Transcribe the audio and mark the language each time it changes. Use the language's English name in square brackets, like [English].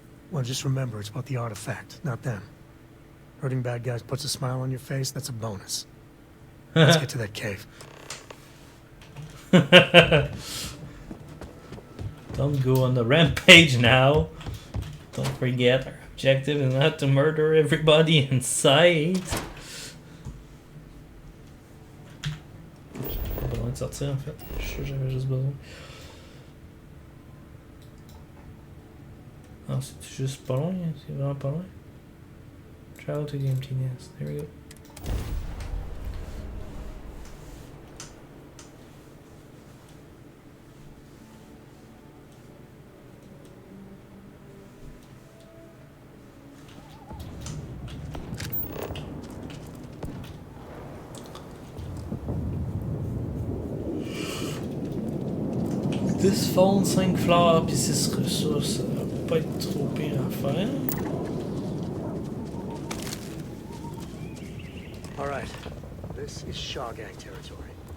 [English] Well, just remember, it's about the artifact, not them. Hurting bad guys puts a smile on your face, that's a bonus. Let's get to that cave. Don't go on the rampage now. Don't forget, our objective is not to murder everybody in sight. [French] J'ai pas besoin de sortir en fait. Je suis sûr que j'avais juste besoin. Ah, c'est juste pas loin, hein? C'est vraiment pas loin. [English] Travel to the empty nest. There we go. This phone, [French] 5 fleurs puis 6 ressources, ça va pas être trop pire à faire. [English] Alright, this is Shaw Gang territory.